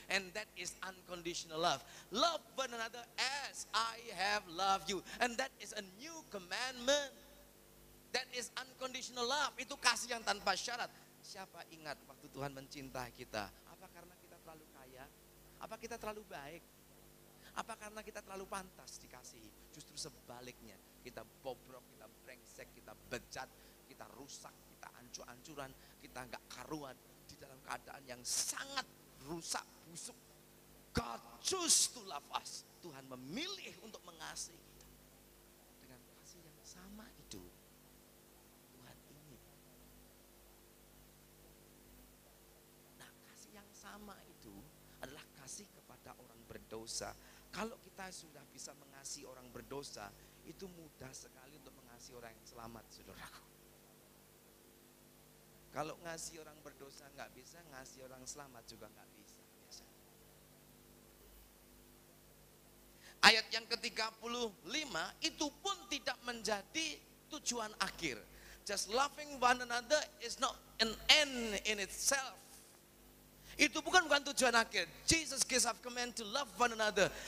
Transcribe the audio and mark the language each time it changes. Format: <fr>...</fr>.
<en>And that is unconditional love. Love one another as I have loved you. And that is a new commandment. That is unconditional love.</en> <id>Itu kasih yang tanpa syarat. Siapa ingat waktu Tuhan mencintai kita? Apa karena kita terlalu kaya? Apa kita terlalu baik? Apa karena kita terlalu pantas dikasihi? Justru sebaliknya, kita bobrok, kita brengsek, kita bejat, kita rusak, kita ancur-ancuran, kita nggak karuan di dalam keadaan yang sangat rusak, busuk.</id> <en>God choose to love us.</en> <id>Tuhan memilih untuk mengasihi kita dengan kasih yang sama itu. Tuhan ingin. Nah, kasih yang sama itu adalah kasih kepada orang berdosa. Kalau kita sudah bisa mengasihi orang berdosa, itu mudah sekali untuk mengasihi orang yang selamat, saudaraku. Kalau ngasih orang berdosa nggak bisa, ngasih orang selamat juga nggak bisa. Biasanya. Ayat yang ke-35 itu pun tidak menjadi tujuan akhir.</id> <en>Just loving one another is not an end in itself.</en> <id>Itu bukan tujuan akhir.</id> <en>Jesus gives us command to love one another.</en>